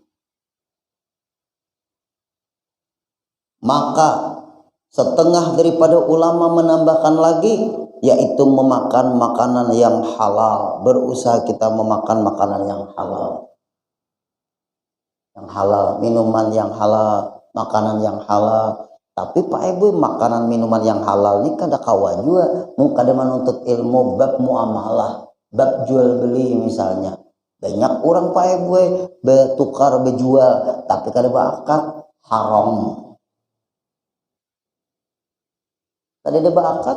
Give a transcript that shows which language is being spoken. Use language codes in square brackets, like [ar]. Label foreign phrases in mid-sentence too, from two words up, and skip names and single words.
[id] Maka setengah daripada ulama menambahkan lagi, yaitu memakan makanan yang halal. Berusaha kita memakan makanan yang halal. Yang halal, minuman yang halal, makanan yang halal. [bjn] Tapi Pak Ibu, makanan minuman yang halal ini kada kawan juga. Mungkin kada menuntut ilmu bab muamalah, bab jual beli misalnya. Banyak orang Pak Ibu bertukar berjual tapi kada bakat haram. Kada ada bakat.